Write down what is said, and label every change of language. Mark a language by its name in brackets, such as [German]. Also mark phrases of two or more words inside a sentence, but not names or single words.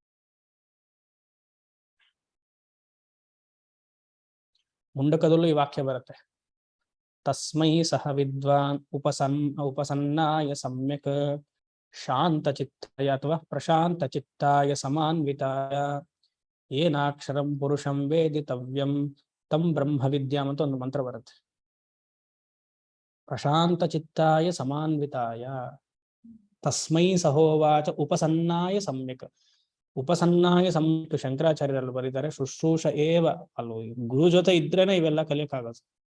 [Kannada] ಮುಂಡಕದಲ್ಲೂ ಈ ವಾಕ್ಯ ಬರುತ್ತೆ, [Sanskrit] ತಸ್ಮೈ ಸಹ ವಿದ್ವಾನ್ ಉಪಸನ್ನಾಯ ಸಮ್ಯಕ್ ಶಾಂತ ಚಿತ್ತಾಯ [Kannada] ಅಥವಾ [Sanskrit] ಪ್ರಶಾಂತ ಚಿತ್ತಾಯ ಸಮಾನ್ವಿತಾಯ ಏನಾಕ್ಷರಂ ಪುರುಷಂ ವೇದಿತವ್ಯಂ ತಂ ಬ್ರಹ್ಮ ವಿದ್ಯಾಂ [Kannada] ಅಂತ ಒಂದು ಮಂತ್ರ ಬರುತ್ತೆ. [Sanskrit] ಪ್ರಶಾಂತ ಚಿತ್ತಾಯ ಸಮಾನ್ವಿತಾಯ ತಸ್ಮೈ ಸಹೋವಾಚ ಉಪಸನ್ನಾಯ ಸಮ್ಯಕ್. ಉಪಸನ್ನಾಯ ಸಮ್ಯಕ್ [Kannada] ಶಂಕರಾಚಾರ್ಯರಲ್ಲಿ ಬರೀತಾರೆ, [Sanskrit] ಶುಶ್ರೂಷ ಏವ [Kannada] ಅಲ್ವ, ಗುರು ಜೊತೆ ಇದ್ರೇನೆ ಇವೆಲ್ಲ ಕಲಿಯಕ್ಕಾಗದು.